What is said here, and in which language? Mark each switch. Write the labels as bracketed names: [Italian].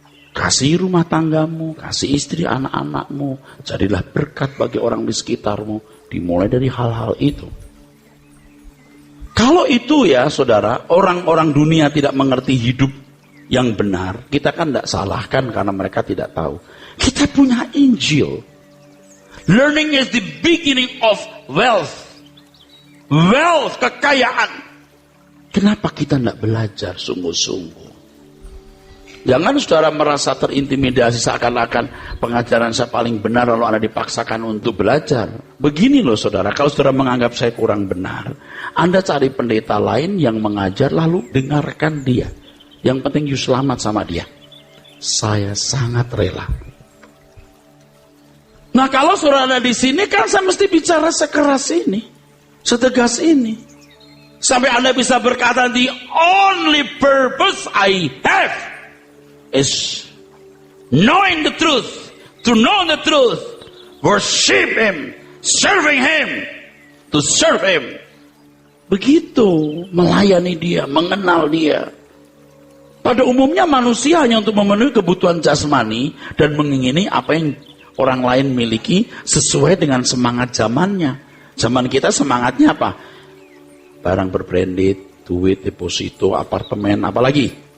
[Indonesian] Kasih rumah tanggamu, kasih istri anak-anakmu. Jadilah berkat bagi orang di sekitarmu. Dimulai dari hal-hal itu. Kalau itu ya saudara, orang-orang dunia tidak mengerti hidup yang benar, kita kan tidak salahkan karena mereka tidak tahu. Kita punya Injil. [English] Learning is the beginning of wealth. [Indonesian] Wealth, kekayaan. Kenapa kita tidak belajar sungguh-sungguh? Jangan saudara merasa terintimidasi seakan-akan pengajaran saya paling benar lalu Anda dipaksakan untuk belajar. Begini loh saudara, kalau saudara menganggap saya kurang benar, Anda cari pendeta lain yang mengajar lalu dengarkan dia. Yang penting you selamat sama dia. Saya sangat rela. Nah kalau saudara ada di sini kan saya mesti bicara sekeras ini, setegas ini. Sampai Anda bisa berkata, [English] the only purpose I have is knowing the truth, to know the truth, worship Him, serving Him, to serve Him. [Indonesian] Begitu melayani Dia, mengenal Dia. Pada umumnya manusia hanya untuk memenuhi kebutuhan jasmani dan mengingini apa yang orang lain miliki sesuai dengan semangat zamannya. Zaman kita semangatnya apa? Barang berbranded, duit, deposito, apartemen, apalagi.